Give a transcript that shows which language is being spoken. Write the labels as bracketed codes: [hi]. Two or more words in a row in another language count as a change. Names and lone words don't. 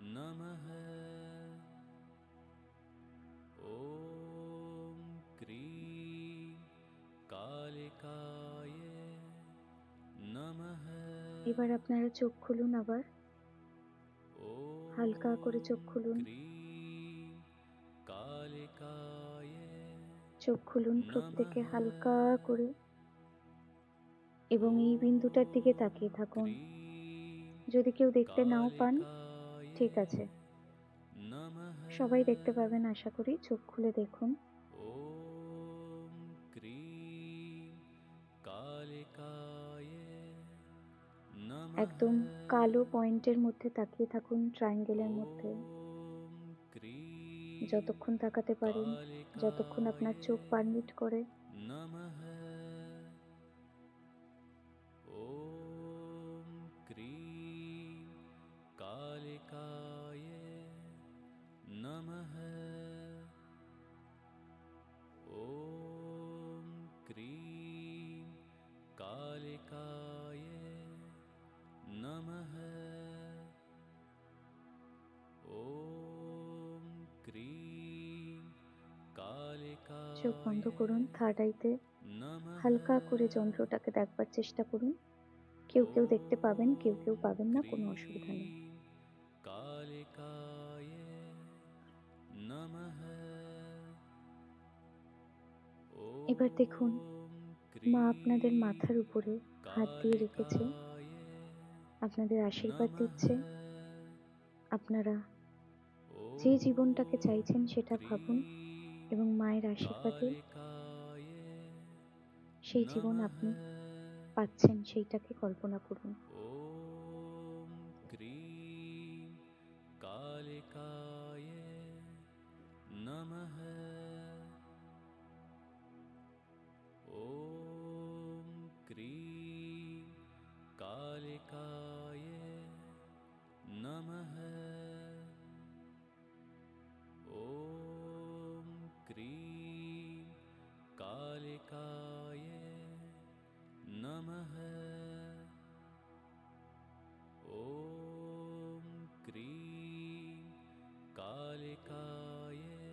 [sa] नमः ॐ क्रीं कालिकाय नमः [bn] এবার আপনারা চোখ খুলুন আবার, হালকা করে চোখ খুলুন। [sa] क्रीं कालिकाय [bn] চোখ খুলুন প্রত্যেকে হালকা করে, এবং এই বিন্দুটার দিকে তাকিয়ে থাকুন। যদি কেউ দেখতে নাও পান, ঠিক আছে, সবাই দেখতে পাবেন আশা করি। চোখ খুলে দেখুন। [sa] ॐ क्रीं कालिकाय नमः [bn] একদম কালো পয়েন্টের মধ্যে তাকিয়ে থাকুন, ট্রায়াঙ্গেলের মধ্যে। [sa] ॐ क्रीं [bn] যতক্ষণ তাকাতে পারেন, যতক্ষণ আপনার চোখ পারমিট করে। [sa] नमः ॐ क्रीं कालिकाय नमः ॐ क्रीं कालिकाय नमः ॐ क्रीं कालिकाय [bn] চোখ বন্ধ করুন, [en] third eyeতে [bn] नमः হালকা করে যন্ত্রটাকে দেখবার চেষ্টা করুন। কেউ কেউ দেখতে পাবেন, কেউ কেউ পাবেন না, কোনো অসুবিধা নেই। [sa] कालिकाय नमः [bn] এবার দেখুন, মা আপনাদের মাথার উপরে হাত দিয়ে রেখেছে, আপনাদের আশীর্বাদ দিচ্ছে। আপনারা যে জীবনটাকে চাইছেন সেটা ভাবুন, এবং মায়ের আশীর্বাদে সেই জীবন আপনি পাচ্ছেন সেইটাকে কল্পনা করুন। [sa] ॐ क्रीं कालिकाय नमः ॐ क्रीं कालिकाय नमः ॐ क्रीं कालिकाय नमः ॐ क्रीं कालिकाय